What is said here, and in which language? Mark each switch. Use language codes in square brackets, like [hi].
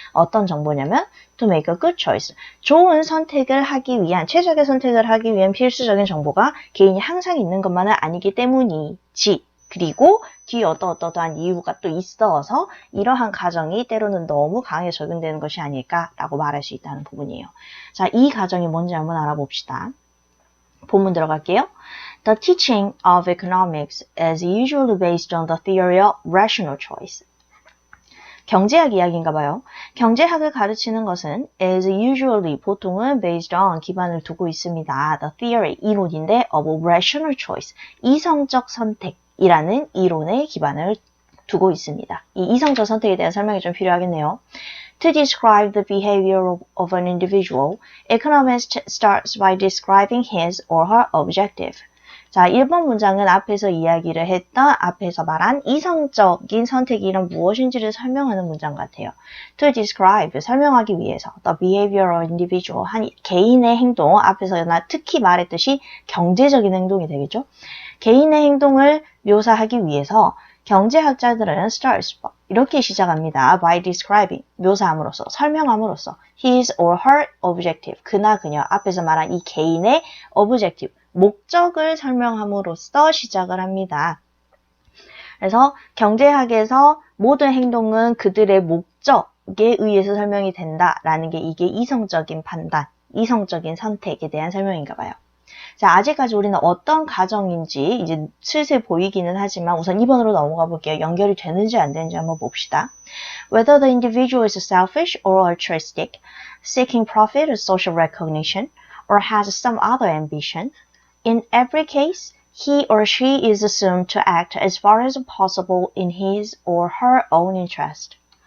[ko] 어떤 정보냐면 [en] to make a good choice, [ko] 좋은 선택을 하기 위한, 최적의 선택을 하기 위한 필수적인 정보가 개인이 항상 있는 것만은 아니기 때문이지. 그리고 뒤에 어떠한 이유가 또 있어서 이러한 가정이 때로는 너무 강하게 적용되는 것이 아닐까라고 말할 수 있다는 부분이에요. 자, 이 가정이 뭔지 한번 알아봅시다. 본문 들어갈게요. [en] The teaching of economics is usually based on the theory of rational choice. [ko] 경제학 이야기인가 봐요. 경제학을 가르치는 것은 [en] is usually, [ko] 보통은 [en] based on, [ko] 기반을 두고 있습니다. [en] The theory, [ko] 이론인데 [en] of rational choice, [ko] 이성적 선택이라는 이론에 기반을 두고 있습니다. 이 이성적 선택에 대한 설명이 좀 필요하겠네요. [en] To describe the behavior of an individual, economist starts by describing his or her objective. [ko] 자, 1번 문장은 앞에서 이야기를 했던, 앞에서 말한 이성적인 선택이란 무엇인지를 설명하는 문장 같아요. [en] To describe, [ko] 설명하기 위해서, [en] the behavior of individual, [ko] 한 개인의 행동, 앞에서 특히 말했듯이 경제적인 행동이 되겠죠. 개인의 행동을 묘사하기 위해서 경제학자들은 [en] starts, [ko] 이렇게 시작합니다. [en] By describing, [ko] 묘사함으로써, 설명함으로써 [en] his or her objective, [ko] 그나 그녀, 앞에서 말한 이 개인의 [en] objective, [ko] 목적을 설명함으로써 시작을 합니다. 그래서 경제학에서 모든 행동은 그들의 목적에 의해서 설명이 된다라는 게, 이게 이성적인 판단, 이성적인 선택에 대한 설명인가 봐요. 자, 아직까지 우리는 어떤 가정인지 이제 슬슬 보이기는 하지만 우선 2번으로 넘어가 볼게요. 연결이 되는지 안 되는지 한번 봅시다. [en] Whether the individual is selfish or altruistic, seeking profit or social recognition, or has some other ambition, in every case, he or she is assumed to act as far as possible in his or her own interest.